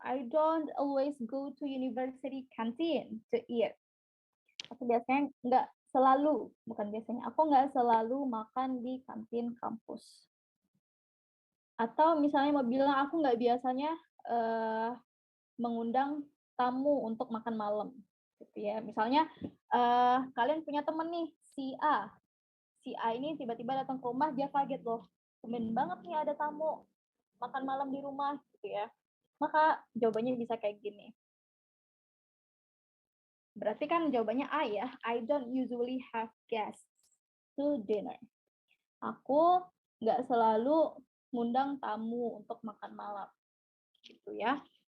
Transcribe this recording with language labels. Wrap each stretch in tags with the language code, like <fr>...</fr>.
<en>I don't always go to university canteen to eat.</en> <id>Aku biasanya nggak selalu, bukan biasanya, aku nggak selalu makan di kantin kampus. Atau misalnya mau bilang aku nggak biasanya mengundang tamu untuk makan malam, gitu ya. Misalnya kalian punya temen nih, si A ini tiba-tiba datang ke rumah, dia kaget loh, tumben banget nih ada tamu makan malam di rumah, gitu ya. Maka jawabannya bisa kayak gini. Berarti kan jawabannya A ya.</id> <en>I don't usually have guests to dinner.</en> <id>Aku nggak selalu ngundang tamu untuk makan malam, gitu ya.</id>